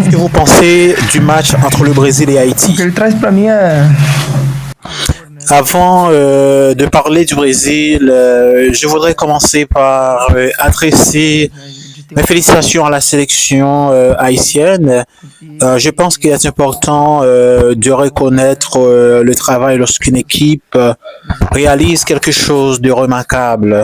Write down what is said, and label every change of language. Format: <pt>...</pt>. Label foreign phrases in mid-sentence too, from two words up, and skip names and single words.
<fr>que vous pensez du match entre le Brésil et</fr> <pt>O</pt> <fr>Haïti?</fr> <pt>que ele traz para mim é.</pt> <fr>Avant de parler du Brésil, je voudrais commencer par adresser mes félicitations à la sélection haïtienne. Je pense qu'il est important de reconnaître le travail lorsqu'une équipe réalise quelque chose de remarquable.</fr>